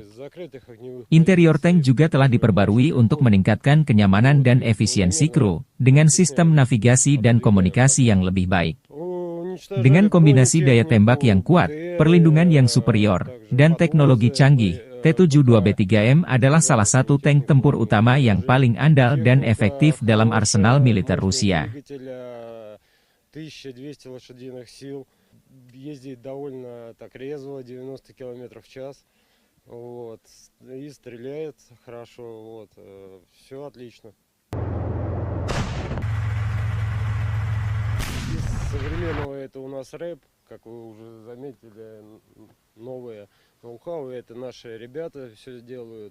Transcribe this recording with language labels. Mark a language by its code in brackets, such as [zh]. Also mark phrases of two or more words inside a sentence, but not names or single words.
[id] Interior tank juga telah diperbarui untuk meningkatkan kenyamanan dan efisiensi kru, dengan sistem navigasi dan komunikasi yang lebih baik. Dengan kombinasi daya tembak yang kuat, perlindungan yang superior, dan teknologi canggih, T72B3M adalah salah satu tank tempur utama yang paling andal dan efektif dalam arsenal militer Rusia. [ru] Вот, и стреляет хорошо, вот, все отлично. Из современного это у нас рэп, как вы уже заметили, новые ноу-хау, это наши ребята все делают.